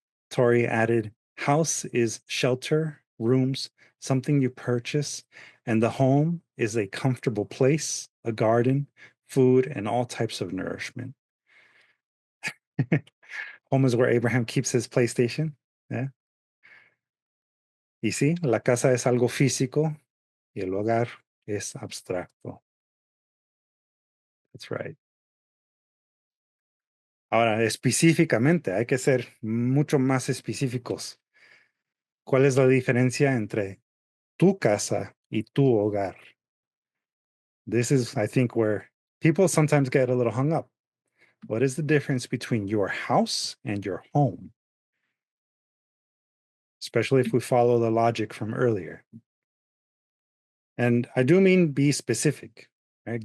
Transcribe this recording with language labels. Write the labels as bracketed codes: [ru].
[en] Tori added, house is shelter, rooms, something you purchase, and the home is a comfortable place, a garden, food, and all types of nourishment. Home is where Abraham keeps his PlayStation. Yeah. [es] Y sí, la casa es algo físico y el hogar es abstracto. [en] That's right. [es] Ahora, específicamente, hay que ser mucho más específicos. ¿Cuál es la diferencia entre tu casa y tu hogar? [en] This is, I think, where people sometimes get a little hung up. What is the difference between your house and your home? Especially if we follow the logic from earlier. And I do mean be specific. Right?